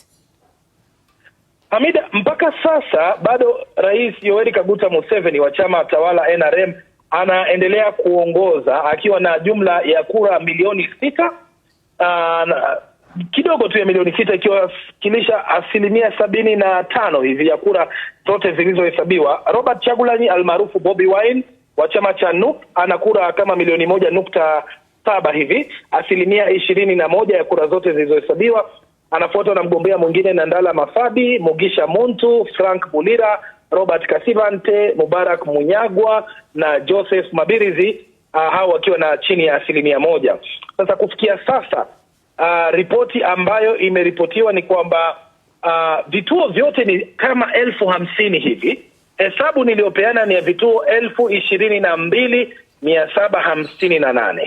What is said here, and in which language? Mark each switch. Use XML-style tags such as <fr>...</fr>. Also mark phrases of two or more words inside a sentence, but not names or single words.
<sw>Hamida, mpaka sasa bado Rais Yoweri Kaguta Museveni wa chama tawala NRM anaendelea kuongoza akiwa na jumla ya kura milioni 6, kidogo tu ya milioni 6, ikiwakilisha 75% hivi ya kura zote zilizohesabiwa. Robert Kyagulanyi almaarufu Bobi Wine wa chama cha NUP ana kura kama milioni 1.7 hivi, 21% ya kura zote zilizohesabiwa. Anafuatwa na mgombea mwingine Nandala Mafadi, Mugisha Muntu, Frank Bulira, Robert Kasivante, Mubarak Munyagwa na Joseph Mabirizi, hao wakiwa na chini ya 1%. Sasa kufikia sasa ripoti ambayo imeripotiwa ni kwamba vituo vyote ni kama 50,000 hivi. Hesabu niliyopeana ni ya vituo 22,758.</sw>